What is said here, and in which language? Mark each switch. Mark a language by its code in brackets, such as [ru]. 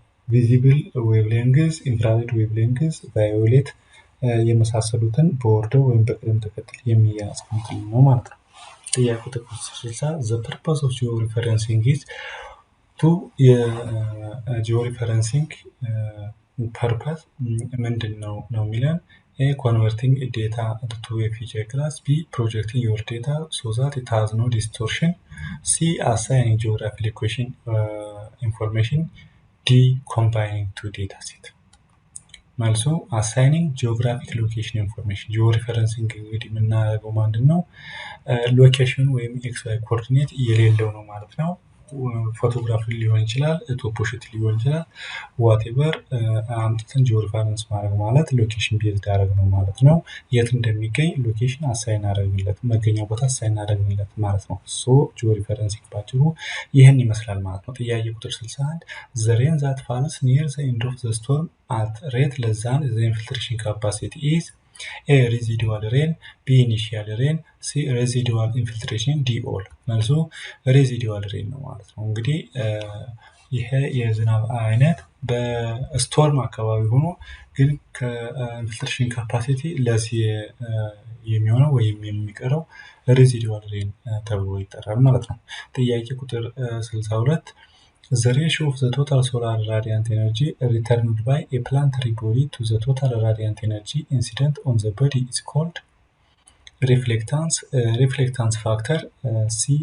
[en] visible wavelength፣ infrared wavelength፣ violet [am] የመሳሰሉትን በኦርደር ወይም በቅደም ተከተል የሚያስቀምጥልን ነው ማለት ነው። ጥያቄ ቁጥር 60 [en] the purpose of georeferencing is to [am] የጂኦሪፈረንሲንግ ፐርፐስ ምንድን ነው የሚለን [en] A. Converting data to a feature class. B. Projecting your data so that it has no distortion. C. Assigning geographic location information. D. Combining two data sets. [am] መልሱ [en] assigning geographic location information [am] georeferencing እንግዲህ የምናደርገው ምንድነው ሎኬሽን ወይም ኤክስ ዋይ ኮኦርዲኔት የሌለው ነው ማለት ነው ፎቶግራፍ ሊሆን ይችላል ቶፖሺት ሊሆን ይችላል ዋትኤቨር አምጥተን ጂኦሪፈረንስ ማድረግ ማለት ሎኬሽን ቤዝድ ያደረግ ነው ማለት ነው የት እንደሚገኝ ሎኬሽን አሳይን አደረግለት መገኛው ቦታ አሳይን አደረግለት ማለት ነው ሶ ጂኦሪፈረንሲንግ ባጭሩ ይሄን ይመስላል ማለት ነው ጥያቄ ቁጥር 61 [en] the rain that falls near the end of the storm at rate less than the infiltration capacity is A. Residual rain B. Initial rain C. Residual infiltration D. [am] All መልሱ residual rain ነው ማለት ነው እንግዲህ ይሄ የዝናብ አይነት በስቶርም አካባቢ ሆኖ ግን ከኢንፊልትሬሽን ካፓሲቲ ለስ የሚሆነው ወይም የሚቀረው residual rain ተብሎ ይጠራል ማለት ነው ጥያቄ ቁጥር 62 [en] The ratio of the total solar radiant energy returned by a planetary body to the total radiant energy incident on the body is called reflectance factor C.